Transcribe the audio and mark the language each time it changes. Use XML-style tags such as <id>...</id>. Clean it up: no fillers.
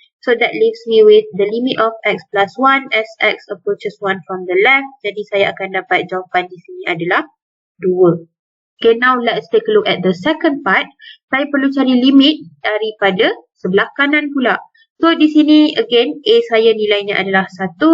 <en>So that leaves me with the limit of x plus 1 as x approaches 1 from the left.</en> <ms>Jadi saya akan dapat jawapan di sini adalah 2.</ms> <en>Okay, now let's take a look at the second part.</en> <ms>Saya perlu cari limit daripada sebelah kanan pula. So di sini again a saya nilainya adalah 1.</ms>